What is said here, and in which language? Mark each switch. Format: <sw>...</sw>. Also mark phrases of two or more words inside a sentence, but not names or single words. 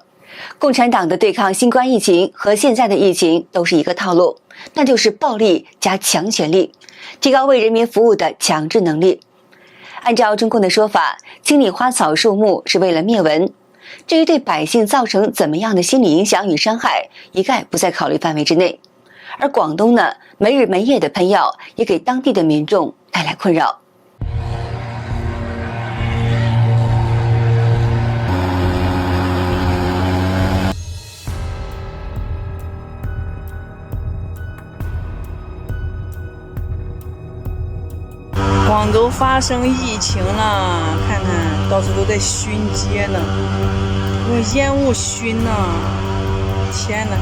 <zh>共產黨的對抗新冠疫情和現在的疫情都是一個套路，那就是暴力加強權力，提高為人民服務的強制能力。按照中共的說法，清理花草樹木是為了滅蚊，至於對百姓造成怎麼樣的心理影響與傷害，一概不在考慮範圍之內。而廣東呢，沒日沒夜的噴藥也給當地的民眾帶來困擾。广州发生疫情了，看看到处都在熏街呢，用烟雾熏呢，天哪！</zh>